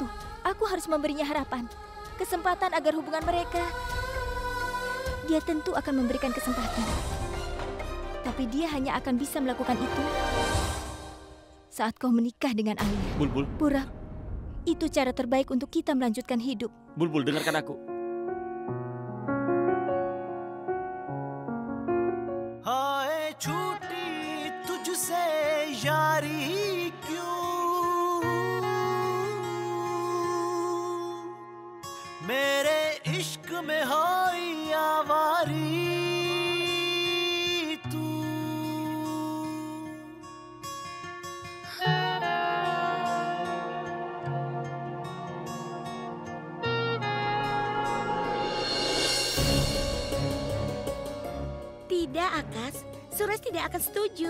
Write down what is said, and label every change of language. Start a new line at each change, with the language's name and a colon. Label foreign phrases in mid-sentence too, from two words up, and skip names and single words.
Indonesian: Aku harus memberinya harapan. Kesempatan agar hubungan mereka... Dia tentu akan memberikan kesempatan. Tapi dia hanya akan bisa melakukan itu saat kau menikah dengan Alia. Bulbul, Pura, itu cara terbaik untuk kita melanjutkan hidup. Bulbul, dengarkan aku.
Hindi: हाय छूटी तुझसे यारी क्यों मेरे इश्क में हाई आवारी तू
Indonesian: Tidak, Akas. Suresh tidak akan setuju.